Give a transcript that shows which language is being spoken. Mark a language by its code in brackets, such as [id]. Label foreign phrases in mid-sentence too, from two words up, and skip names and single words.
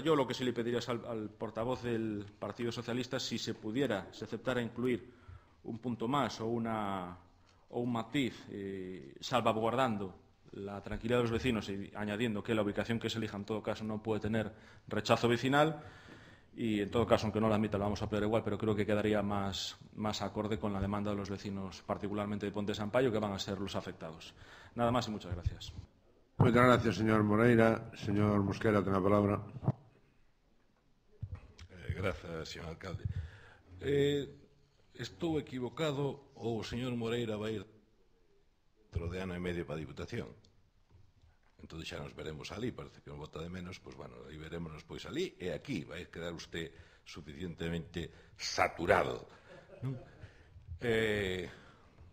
[es] Yo lo que sí le pediría es al portavoz del Partido Socialista, si se aceptara incluir un punto más o un matiz, salvaguardando la tranquilidad de los vecinos y añadiendo que la ubicación que se elija en todo caso no puede tener rechazo vecinal, y en todo caso, aunque no la admita, la vamos a apoyar igual, pero creo que quedaría más acorde con la demanda de los vecinos, particularmente de Ponte Sampaio, que van a ser los afectados. Nada más y muchas gracias. Muchas gracias, señor Moreira. Señor Mosquera, tiene la palabra. Gracias, señor alcalde. [gl] Estou equivocado ou o señor Moreira vai ir dentro de ano e medio para a Diputación? Entón xa nos veremos ali, parece que nos vota de menos, pois bueno, aí verémonos pois ali e aquí, vai quedar usted suficientemente saturado.